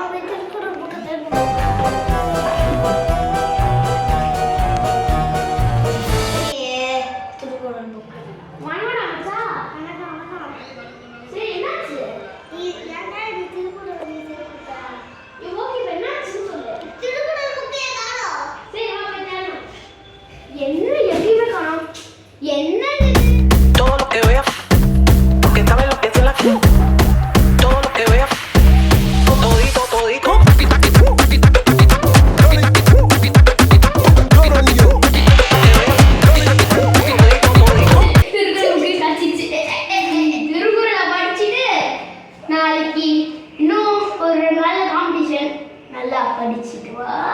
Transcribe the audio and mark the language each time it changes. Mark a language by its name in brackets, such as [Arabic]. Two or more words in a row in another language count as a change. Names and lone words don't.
[Tamil] அப்படியே திருக்குறள் புக் தேடுவோம். திருக்குறள் புக். வாங்கடா மச்சா. வணக்கம். சரி என்னாச்சு? ஏன்டா இது திருக்குறள் சேர்த்துட்டா? ஓகே என்னாச்சு சொல்லு. திருக்குறள் புக் காணோம். சரி வா போய் தேடுவோம். என்ன எதுவுமே காணோம். என்ன [Spanish] Todo lo que vea, porque esta vez lo pienso en la todo lo que vea, todito, todito. [Tamil] திருக்குறளை படிச்சுட்டு நாளைக்கு இன்னும் ஒரு நல்ல காம்படிஷன் நல்லா படிச்சுட்டு வா.